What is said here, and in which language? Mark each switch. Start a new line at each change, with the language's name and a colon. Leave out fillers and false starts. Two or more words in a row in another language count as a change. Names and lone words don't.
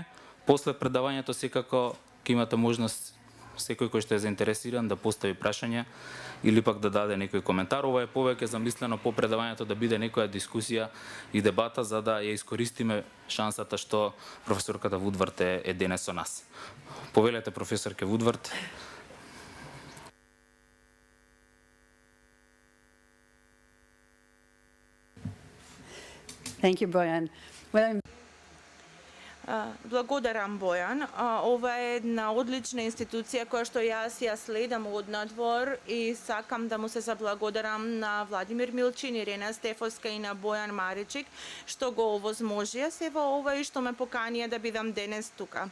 Macedonian: После предавањето секако ќе имате можност секој кој што е заинтересиран да постави прашања или пак да даде некој коментар. Ова е повеќе замислено по предавањето да биде некоја дискусија и дебата за да ја искористиме шансата што професорката Вудвард е денес со нас. Повелете, професорке Вудвард.
English: Thank you, Bojan. Well,
Macedonian: Благодарам, Бојан. Ова е една одлична институција која што јас ја следам од надвор и сакам да му се заблагодарам на Владимир Милчин, Ирена Стефовска и на Бојан Маричик што го овозможија се во ова и што ме поканија да бидам денес тука.